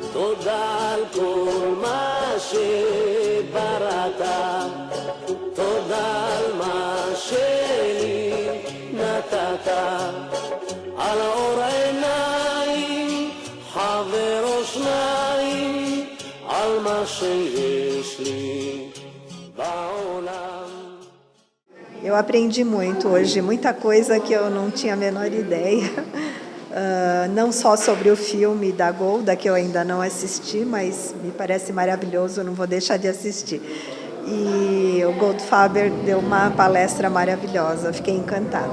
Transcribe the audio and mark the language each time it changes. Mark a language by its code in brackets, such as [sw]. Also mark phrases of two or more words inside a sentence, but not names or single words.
[he] תודה על כל מה שבראת, תודה על מה שלי נתת, על אור עיניים, חבר או שניים, על מה שיש לי בעולם. [pt] Eu aprendi muito hoje, muita coisa que eu não tinha a menor ideia. Não só sobre o filme da Golda, que eu ainda não assisti, mas me parece maravilhoso, não vou deixar de assistir. E o Goldfaber deu uma palestra maravilhosa, fiquei encantada.